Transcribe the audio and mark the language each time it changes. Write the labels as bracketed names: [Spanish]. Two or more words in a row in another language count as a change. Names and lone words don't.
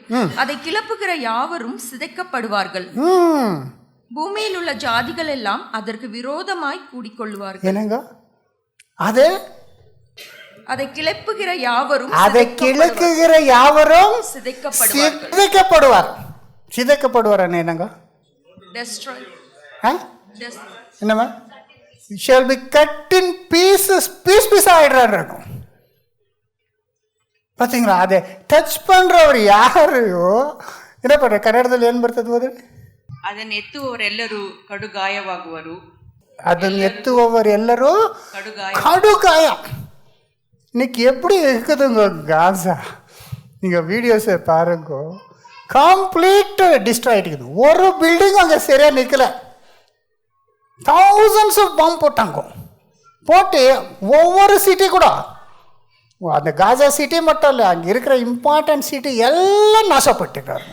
[Tamil] அதை கிளப்புகிற யாவரும் சிதைக்கப்படுவார்கள். பூமியில் உள்ள ஜாதிகள் எல்லாம் அதற்கு விரோதமாய் கூடிக்கொள்வார்கள். என்னங்க, அதை கிளப்புகிற யாவரும் சிதைக்கப்படுவார். சிதைக்கப்படுவார் என்னங்க, என்னமா, [English] shall be cut in pieces, [Tamil] பீஸ் ஆயிடுறாரு. பார்த்தீங்களா, அதை டச் பண்றவர் யாரையோ என்ன பண்ற, [Kannada] ಕನ್ನಡದಲ್ಲಿ ಏನು ಬರ್ತದೆ ಓದಿ, ಅದನ್ನು ಎತ್ತುವವರೆಲ್ಲರೂ ಕಡುಗಾಯವಾಗುವರು. ಅದನ್ನು ಎತ್ತುವವರೆಲ್ಲರೂ கடுகாய. [Tamil] இன்னைக்கு எப்படி இருக்குதுங்க காசா, நீங்கள் வீடியோஸை பாருங்க, [English] complete destroy [Tamil] ஆகிட்டுக்குது. ஒரு பில்டிங் அங்கே சரியாக நிற்கல, [English] thousands of [Tamil] பாம்பு போட்டாங்க. போட்டு ஒவ்வொரு சிட்டி கூட, அந்த காசா சிட்டி மட்டும் இல்லை, அங்கே இருக்கிற [English] important city [Tamil] எல்லாம் நாசப்பட்டுக்கிறாங்க.